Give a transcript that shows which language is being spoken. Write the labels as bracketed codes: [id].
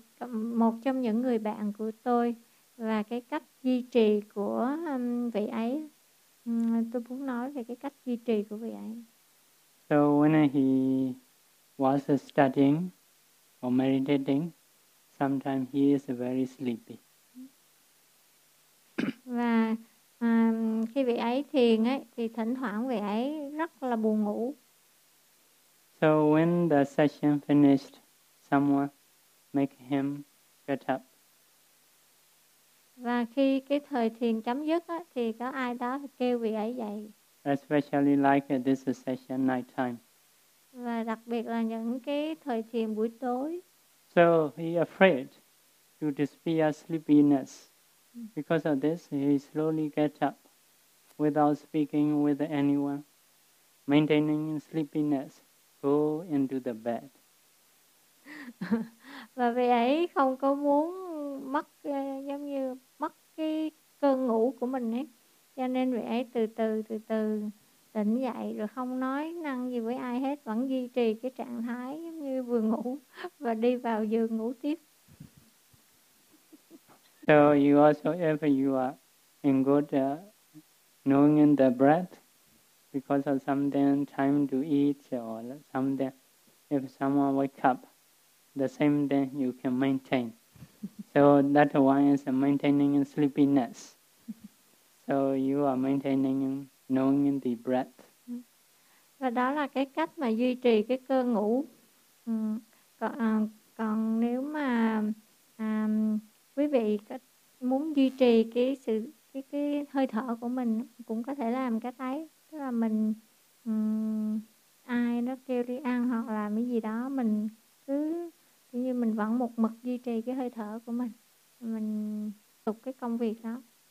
[vi] Một trong những người bạn của tôi và cái cách duy trì của vị ấy, tôi muốn nói về cái cách duy trì của vị ấy. [en] So when he was studying or meditating, sometimes he is very sleepy. [vi] Và khi vị ấy thiền ấy, thì thỉnh thoảng vị ấy rất là buồn ngủ. [en] So when the session finished, someone make him get up. [vi] Và khi cái thời thiền chấm dứt á, thì có ai đó kêu vị ấy dậy. [en] Especially like this session night time. [vi] Và đặc biệt là những cái thời thiền buổi tối. [en] So he afraid to disappear sleepiness. Because of this, he slowly get up without speaking with anyone, maintaining sleepiness, go into the bed. [vi] Và vị ấy không có muốn mất giống như mất cái cơn ngủ của mình ấy, cho nên vị ấy từ từ tỉnh dậy rồi không nói năng gì với ai hết, vẫn duy trì cái trạng thái giống như vừa ngủ và đi vào giường ngủ tiếp. [en] So you also, if you are in good knowing in the breath, because of something, time to eat or something, if someone wake up, the same thing you can maintain. So that one is maintaining sleepiness. So you are maintaining knowing in the breath. [vi] Và đó là cái cách mà duy trì cái cơ ngủ. Còn nếu mà quý vị muốn duy trì cái sự cái hơi thở của mình cũng có thể làm cái đấy, tức là mình ai nó kêu đi ăn hoặc là cái gì đó mình cứ như mình vẫn một mực duy trì cái hơi thở của mình tục cái công việc đó.